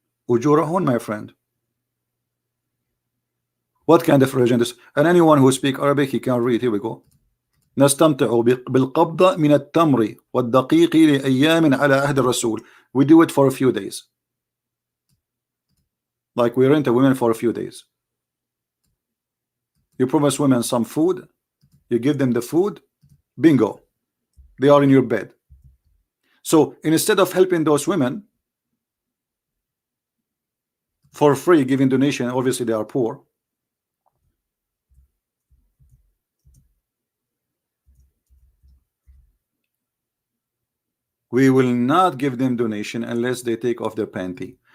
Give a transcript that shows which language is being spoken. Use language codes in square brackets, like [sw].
[en] Ujurahun, my friend. What kind of religion is this? And anyone who speaks Arabic, he can read. Here we go. [ar] نستمتع بالقبضة من التمر والدقيق لأيام على عهد الرسول. [en] We do it for a few days. Like we rent a woman for a few days. You promise women some food, you give them the food, bingo, they are in your bed. So instead of helping those women for free, giving donation, obviously they are poor, we will not give them donation unless they take off their panty.